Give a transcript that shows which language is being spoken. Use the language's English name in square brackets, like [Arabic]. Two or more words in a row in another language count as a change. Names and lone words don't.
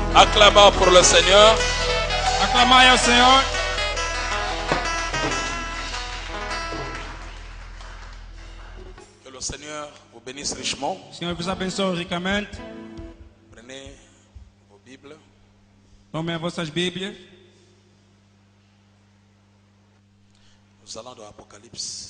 [French] Acclamons pour le Seigneur. [Portuguese] Aclamai ao Senhor. [French] Que le Seigneur vous bénisse richement. [Portuguese] O Senhor vos abençoe ricamente. [French] Prenez vos Bibles. [Portuguese] Tomem as vossas Bíblias. [French] Nous allons dans l'Apocalypse.